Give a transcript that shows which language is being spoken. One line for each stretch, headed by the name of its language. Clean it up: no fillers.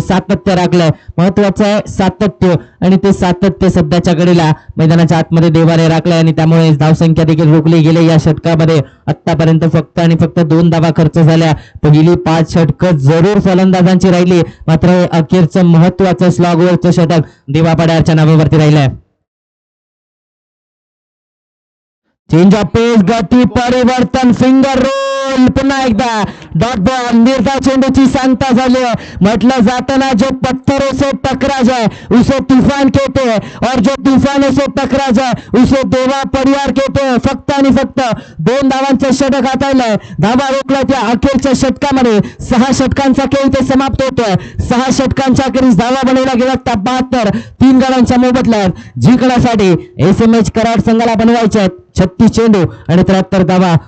Marathi: सातत्य राखलंय, महत्वाचं आहे सातत्य, आणि ते सातत्य सध्याच्या घडीला मैदानाच्या आतमध्ये देवाने राखलंय आणि त्यामुळे धावसंख्या देखील रोखली गेली. या षटकामध्ये आतापर्यंत फक्त आणि फक्त 2 धावा खर्च झाल्या. पहिली 5 षटकं जरूर फलंदाजांची राहिली, मात्र अखेरचं महत्वाचं स्लॉगवरचं षटक देवा पड्यारच्या नावावरती राहिलंय. चेंज ऑफ पेस, गती परिवर्तन, फिंगर रोल बॉल पुन्हा एकदा डॉट बॉल. निर्धाव चेंडूची सांगता झाली आहे. म्हटलं जाताना
Hindi: जो पत्थरों से टकरा जाए उसे तूफान कहते हैं और जो तूफानों से टकरा जाए उसे देवा परिवार कहते हैं.
Marathi: फक्त आणि फक्त 2 धावांचं षटक हाताळलंय. धावा रोखल्या त्या अखेरच्या षटकामध्ये. 6 षटकांचा खेळ इथे समाप्त होतोय. 6 षटकांच्या अखेरीस धावा बनवल्या गेल्या त्या 72. 3 गडांच्या मोबदल्यात जिंकण्यासाठी SMS कराड संघाला बनवायचे आहेत 36 चेंडू आणि 73 धावा.